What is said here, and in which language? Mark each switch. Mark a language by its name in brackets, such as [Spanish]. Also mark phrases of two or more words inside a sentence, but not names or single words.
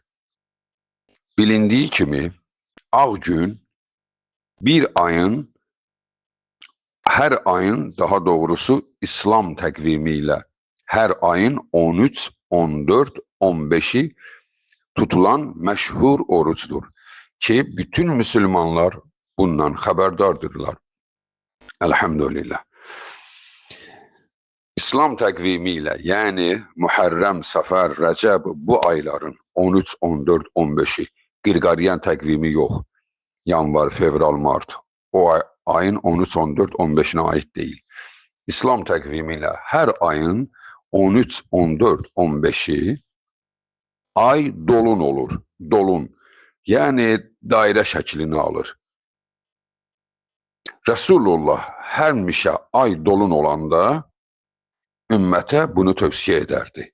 [Azerbaijani] Bilindiği kimi ağ gün bir ayın, her ayın daha doğrusu İslam təqvimi ilə her ayın 13, 14, 15'i tutulan məşhur oruçdur ki bütün Müslümanlar bundan xəbərdardırlar. Elhamdülillah. İslam təqvimi ilə yəni Muharrem, Səfər, Rəcəb bu ayların 13, 14, 15'i Qirqariyan təqvimi yox. Yanvar, fevral, [Turkish] mart. O ayın 13, 14, 15'ine ait değil. [Azerbaijani] İslam təqvimi ilə her ayın 13, 14, 15'i ay dolun olur. Dolun. Yani daire şəklini alır. Resulullah həmişə ay dolun olanda [Turkish] ümmete bunu tövsiye ederdi.